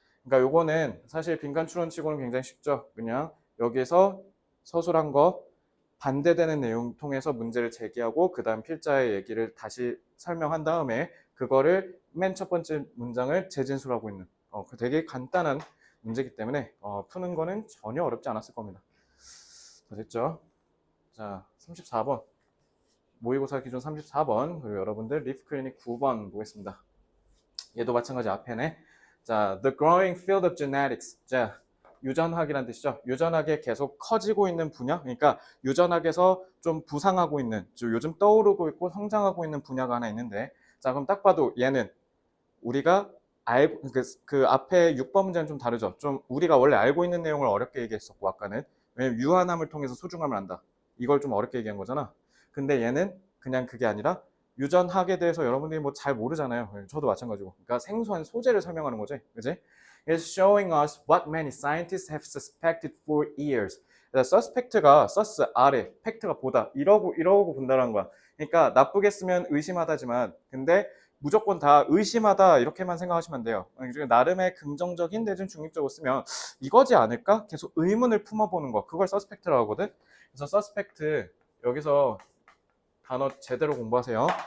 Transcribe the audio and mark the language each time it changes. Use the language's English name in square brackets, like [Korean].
[Korean] 그러니까 요거는 사실 빈칸 추론치고는 굉장히 쉽죠. 그냥 여기서 서술한 거 반대되는 내용 통해서 문제를 제기하고 그 다음 필자의 얘기를 다시 설명한 다음에 그거를 맨 첫 번째 문장을 재진술하고 있는 되게 간단한 문제이기 때문에 푸는 거는 전혀 어렵지 않았을 겁니다. 자, 됐죠? 자, 34번 모의고사 기준 34번 그리고 여러분들 리프클리닉 9번 보겠습니다. 얘도 마찬가지 앞에네. [English] 자, the growing field of genetics. [Korean] 자, 유전학이란 뜻이죠. 유전학에 계속 커지고 있는 분야, 그러니까 유전학에서 좀 부상하고 있는, 요즘 떠오르고 있고 성장하고 있는 분야가 하나 있는데, 자, 그럼 딱 봐도 얘는 우리가 알고 그 앞에 6번 문제는 좀 다르죠. 좀 우리가 원래 알고 있는 내용을 어렵게 얘기했었고 아까는 왜냐면 유한함을 통해서 소중함을 안다. 이걸 좀 어렵게 얘기한 거잖아. 근데 얘는 그냥 그게 아니라 유전학에 대해서 여러분들이 뭐 잘 모르잖아요. 저도 마찬가지고. 그러니까 생소한 소재를 설명하는 거지, 그지? [English] It's showing us what many scientists have suspected for years. [Korean] suspect가 sus 아래, fact가 보다 이러고 본다는 거야. 그러니까 나쁘게 쓰면 의심하다지만, 근데 무조건 다 의심하다 이렇게만 생각하시면 돼요. 나름의 긍정적인 내지는 중립적으로 쓰면 이거지 않을까? 계속 의문을 품어보는 거. 그걸 suspect라고 하거든. 그래서 suspect 여기서 단어 제대로 공부하세요.